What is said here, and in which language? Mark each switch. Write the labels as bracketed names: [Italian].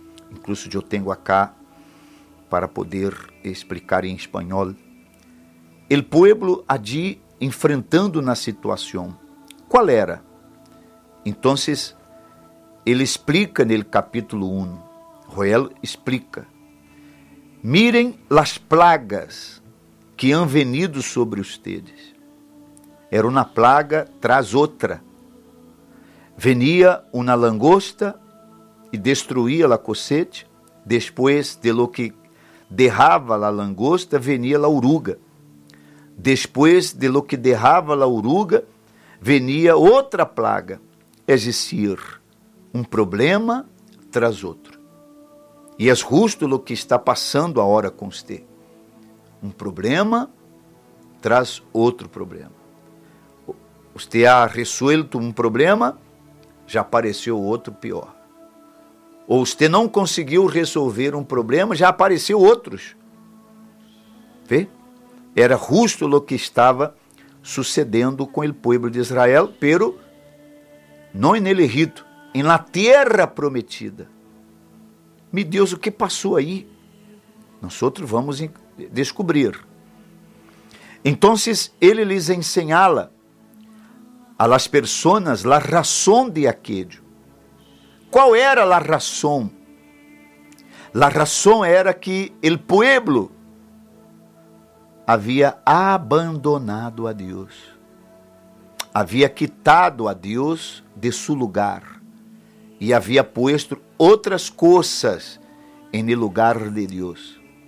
[Portuguese] Incluso eu tenho acá para poder explicar em espanhol. [Spanish] El pueblo allí enfrentando [Portuguese] na situação. Qual era? Então, ele explica no capítulo 1. Joel explica. [Spanish] Miren las plagas que han venido sobre ustedes. [Portuguese] Era uma plaga tras outra. [Spanish] Venía una langosta y destruía la cosecha. Después de lo que dejaba la langosta, venía la oruga. Después de lo que dejaba la oruga, venía otra plaga. Es decir, un problema tras otro. Y es justo lo que está pasando ahora con usted. Un problema tras otro problema. Usted ha resuelto un problema, [Portuguese] já apareceu outro pior. Ou você não conseguiu resolver um problema, já apareceu outros. Vê? Era justo o que estava sucedendo com o povo de Israel, pero não em Egito, em la terra prometida. Meu Deus, o que passou aí? Nós vamos descobrir. Então, ele lhes ensinava [Spanish] a las personas, la razón de aquello. ¿Cuál era la razón? La razón era que el pueblo había abandonado a Dios. Había quitado a Dios de su lugar. Y había puesto otras cosas en el lugar de Dios.